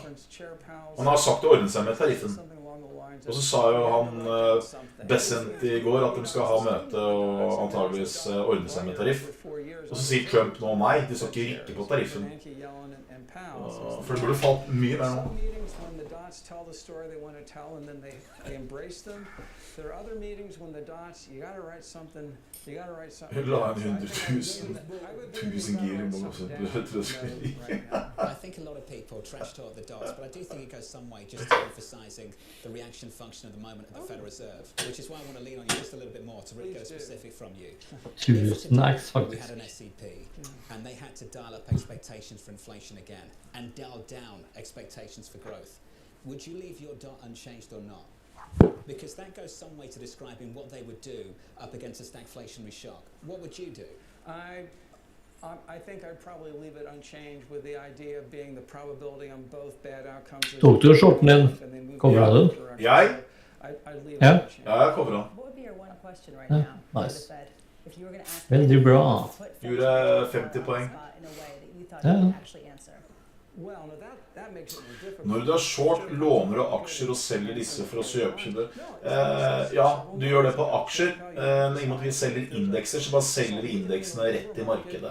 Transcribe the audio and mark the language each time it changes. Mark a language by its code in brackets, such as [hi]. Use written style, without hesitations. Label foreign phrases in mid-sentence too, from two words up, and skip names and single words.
[no] Han har sagt å ordne seg med tariffen. Og så sa jo han Bessent I går at de skal ha møte og antageligvis ordne seg med tariff. Og så sier Trump nå nei, de skal ikke rykke på tariffen. For det burde falt mye mer nå. [en] Tell the story they want to tell and then they embrace them. There are other meetings when the dots, you got to write something, you got to write something. [no] La 100,000 gir I måned. [en] I think a lot of people trash talk the dots, but I do think it goes some way just to emphasizing the reaction function at the moment of the Federal Reserve, which is why I want to lean on you just a little bit more to really go specific from you. We had an SEP and they had to dial up expectations for inflation again and dial down expectations for growth. Would you leave your dot unchanged or not? Because that goes some way to describing what they would do up against a stagflationary shock. What would you do? I think I'd probably leave it unchanged with the idea of being the probability on both bad outcomes. [no] Tok du shorten din? Covered den? Jeg? Ja. Ja, jeg covered den. [en] What would be your one question right now for the Fed? If you were going to ask [no] Veldig bra. Gjorde 50 poeng. Når du har short, låner du aksjer og selger disse for å kjøpe det. Ja, du gjør det på aksjer. Men I måte vi selger indekser, så bare selger vi indeksene rett I markedet.